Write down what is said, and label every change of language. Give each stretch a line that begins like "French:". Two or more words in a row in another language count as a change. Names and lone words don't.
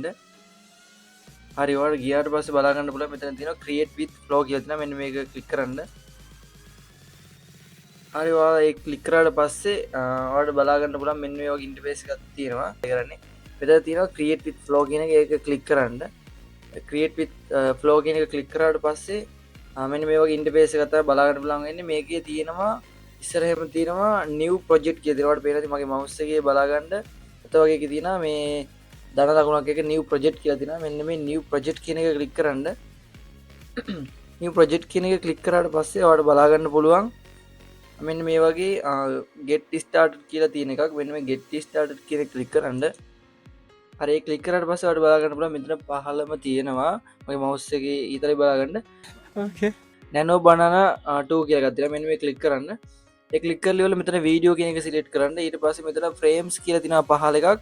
Sinhala: හරි ඔයාලට ගියාට පස්සේ බලා ගන්න පුළුවන් මෙතන තියෙනවා Create with Flow කියලා තියෙනවා. මෙන්න මේක ක්ලික් කරන්න. හරි ඔයාලා ඒක ක්ලික් කරාට පස්සේ ඔයාලට බලා ගන්න පුළුවන් මෙන්න මේ වගේ ඉන්ටර්ෆේස් එකක් තියෙනවා. ඒ කරන්නේ මෙතන තියෙනවා Create with Flow කියන එක. ඒක ක්ලික් කරන්න. Create with Flow කියන එක ක්ලික් කරාට පස්සේ මෙන්න මේ වගේ ඉන්ටර්ෆේස් එකක් තමයි බලා ගන්න පුළුවන් වෙන්නේ. මේකේ තියෙනවා ඉස්සරහම තියෙනවා
English: new project
Sinhala: කියලා. ඒකට පේනවා ඉතින් මගේ mouse එකේ බලා ගන්න. අත වගේ එකේ තියෙනවා මේ ධන ලකුණක් එක
English: new project
Sinhala: කියලා තියෙනවා. මෙන්න මේ
English: new project
Sinhala: කියන එක ක්ලික් කරන්න.
English: new project
Sinhala: කියන එක ක්ලික් කරාට පස්සේ ඔයාලට බලා ගන්න පුළුවන් මෙන්න මේ වගේ
English: get started
Sinhala: කියලා තියෙන එකක්. මෙන්න මේ
English: get started
Sinhala: කියන එක ක්ලික් කරන්න. හරි ඒක ක්ලික් කරාට පස්සේ ඔයාලට බලා ගන්න පුළුවන් මෙතන පහළම තියෙනවා මගේ mouse එකේ ඊතරයි බලා ගන්න. Okay. nano banana 2 කියලා එකක් තියෙනවා. මෙන්න මේ ක්ලික් කරන්න. ඒ ක්ලික් කරලා ඉවරලා මෙතන වීඩියෝ කියන එක සිලෙක්ට් කරන්න. ඊට පස්සේ මෙතන ෆ්‍රේම්ස් කියලා තියෙනවා පහළ එකක්.